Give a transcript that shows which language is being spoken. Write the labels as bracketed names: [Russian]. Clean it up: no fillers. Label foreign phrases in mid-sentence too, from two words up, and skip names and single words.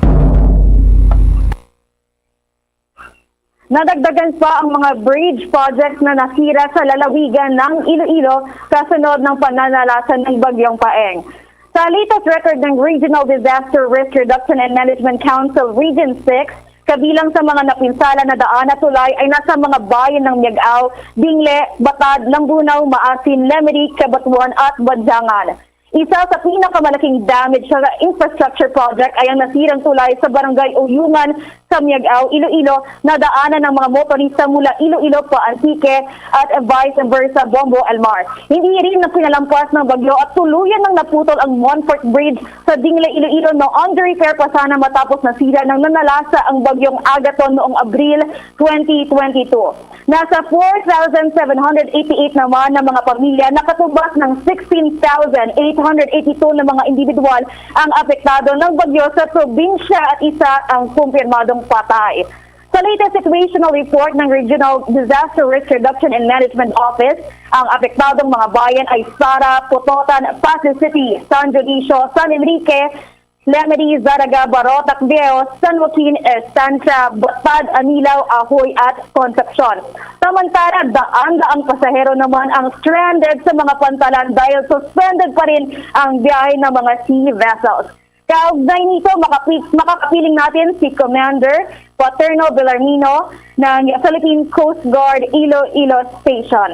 [Filipino] Nadagdagan pa ang mga [English] bridge projects [Filipino] na nasira sa lalawigan ng Iloilo kasunod ng pananalasan ng bagyong Paeng. Sa latest record ng Regional Disaster Risk Reduction and Management Council Region 6, kabilang sa mga napinsala na daan at tulay ay nasa mga bayan ng Miagao, Dingle, Batad, Lambunaw, Maasin, Lemery, Cabatuan at Badjangan. Isa sa pinakamalaking damage sa [English] infrastructure project [Filipino] ay ang nasirang tulay sa barangay Uyungan sa Miagao, Iloilo na daanan ng mga motorista mula Iloilo pa Antique at [English] vice versa [Filipino] Bombo Elmar. Hindi rin na pinalampas ng bagyo at tuluyan ng naputol ang Montfort Bridge sa Dingle, Iloilo na [English] under repair [Filipino] pa sana matapos nasira ng nanalasa ang bagyong Agaton noong Abril 2022. Nasa 4,788 naman na mga pamilya nakatubas ng 16,882 na mga individual ang apektado ng bagyo sa probinsya at isa ang kumpirmadong patay. Sa latest situational report ng Regional Disaster Risk Reduction and Management Office, ang apektadong mga bayan ay Sara, Pototan, Pasig City, San Dionisio, San Enrique, Lemery, Zaraga, Barot, Tacbeo, San Joaquin, Estancia, Batad, Anilaw, Ahoy at Concepcion. Samantala, daan-daang pasahero naman ang stranded sa mga pantalan dahil suspended pa rin ang biyahe ng mga [English] sea vessels. [Filipino] Kaugnay nito, makakapiling natin si Commander Paterno Bellarmino ng Philippine Coast Guard Iloilo Station.